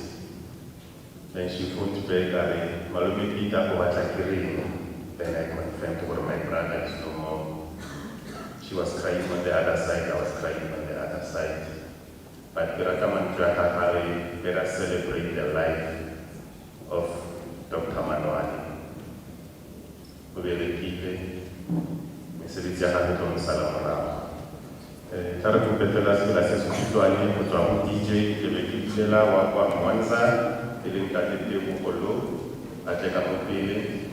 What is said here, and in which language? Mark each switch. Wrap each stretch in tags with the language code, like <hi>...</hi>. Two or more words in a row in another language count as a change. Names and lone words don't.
<en>Then she phoned back, Malume Peter, then I confirmed what my brother is no more. She was crying on the other side, I was crying on the other side. But let us celebrate the life of Dr. Maanwane. We will repeat it.</en> <st>Mesebetsi ya hae tlo nsala morao.</st> <tn>Tla re kopetela sela se sefutshwane go tswa go DJ ke be ke bulela wa kwa Mwanza e leng ka Tebogolo a tle ka mo pele.</tn>